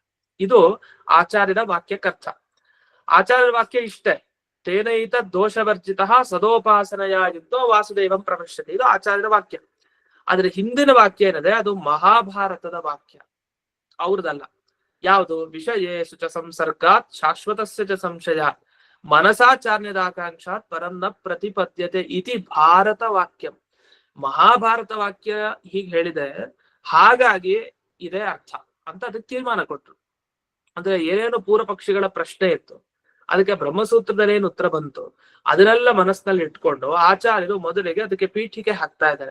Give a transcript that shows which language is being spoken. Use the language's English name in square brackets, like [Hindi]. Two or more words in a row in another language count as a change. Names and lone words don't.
[Kannada] ಇದು ಆಚಾರ್ಯರ ವಾಕ್ಯಕ್ಕರ್ಥ. ಆಚಾರ್ಯರ ವಾಕ್ಯ ಇಷ್ಟೇ, [Sanskrit] ತೇನೈತ ದೋಷವರ್ಜಿತ ಸದೋಪಾಸನೆಯ ಯುಕ್ತೋ ವಾಸುದೇವಂ ಪ್ರಪಶ್ಯತಿ, [Kannada] ಇದು ಆಚಾರ್ಯರ ವಾಕ್ಯ. ಆದ್ರೆ ಹಿಂದಿನ ವಾಕ್ಯ ಏನಿದೆ ಅದು ಮಹಾಭಾರತದ ವಾಕ್ಯ, ಅವ್ರದಲ್ಲ. ಯಾವುದು? [Sanskrit] ವಿಷಯೇಷು ಚ ಸಂಸರ್ಗಾತ್ ಶಾಶ್ವತಸ್ಯ ಚ ಸಂಶಯ ಮನಸಾಚಾರ್ಯದಾಕಾಂಕ್ಷಾತ್ ಪರಂ ನ ಪ್ರತಿಪದ್ಯತೆ ಇತಿ ಭಾರತ ವಾಕ್ಯಂ. [Kannada] ಮಹಾಭಾರತ ವಾಕ್ಯ ಹೀಗೆ ಹೇಳಿದೆ, ಹಾಗಾಗಿ ಇದೇ ಅರ್ಥ ಅಂತ ಅದಕ್ಕೆ ತೀರ್ಮಾನ ಕೊಟ್ರು. ಅಂದ್ರೆ ಏನೇನು ಪೂರ್ವ ಪಕ್ಷಿಗಳ ಪ್ರಶ್ನೆ ಇತ್ತು, ಅದಕ್ಕೆ ಬ್ರಹ್ಮಸೂತ್ರದಲ್ಲಿ ಏನು ಉತ್ತರ ಬಂತು, ಅದನ್ನೆಲ್ಲ ಮನಸ್ಸಿನಲ್ಲಿ ಇಟ್ಕೊಂಡು ಆಚಾರ್ಯರು ಮೊದಲಿಗೆ ಅದಕ್ಕೆ ಪೀಠಿಕೆ ಹಾಕ್ತಾ ಇದ್ದಾರೆ.